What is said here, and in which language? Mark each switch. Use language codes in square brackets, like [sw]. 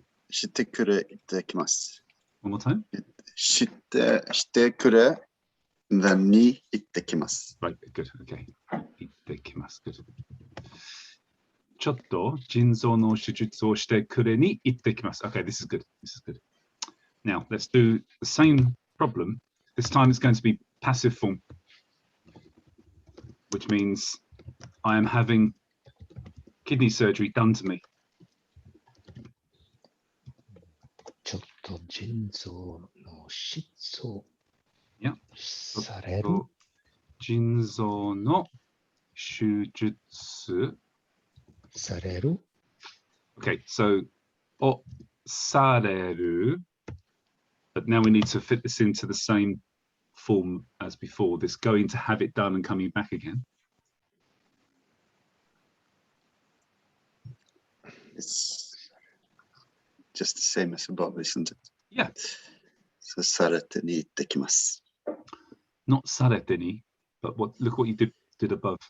[ja] してくれいただきます。 [en] One more time. [ja] してくれに行ってきます。 [en] Right, good. Okay. [ja] 行ってきます。 [en] Good. [ja] ちょっと腎臓の手術をしてくれに行ってきます。 [en] Okay, this is good. This is good. Now, let's do the same problem. This time it's going to be passive form, which means I am having kidney surgery done to me. [ja] ちょっと腎臓の手術 [en] Yeah. [ja] される。腎臓の手術される。 [en] Okay, so [ja] をされる [en] but now we need to fit this into the same form as before, this going to have it done and coming back again. It's just the same as above, isn't it? Yeah. So [ja] されてに行ってきます。 [en] Not [ja] されてに, [en] but look what you did above.